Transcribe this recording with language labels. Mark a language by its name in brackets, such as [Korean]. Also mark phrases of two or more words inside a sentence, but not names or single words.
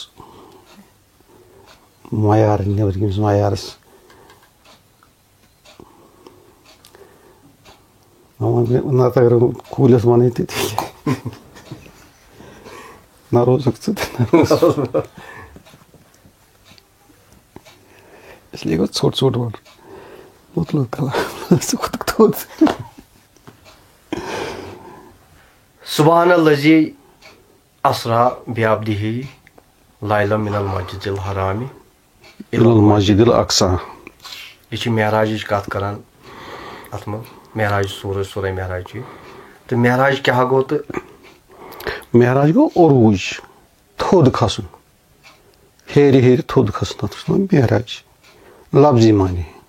[Kashmiri] معیار نیٚبرۍ کِنۍ معیارَس نَتہٕ اگر کوٗلِس وَنٕے تہِ نہ روزُکھ ژٕ تہِ اِسلیے گوٚو ژوٚٹ ژوٚٹ وَنُن مطلب کَلام ژٕ کھوٚتُکھ تھوٚد [Arabic] سُبحان الذی اسرا بعبدہ لیلا من المسجد الحرام الی المسجد الاقصی [Kashmiri] یہِ چھِ معراجٕچ کَتھ کَران اَتھ منٛز معراج سورہ معراج چھِ تہٕ معراج کیٛاہ گوٚو تہٕ معراج گوٚو عروٗج تھوٚد کھسُن ہیٚرِ ہیٚرِ تھوٚد کھسُن تَتھ چھُ وَنان معراج لفظی معنے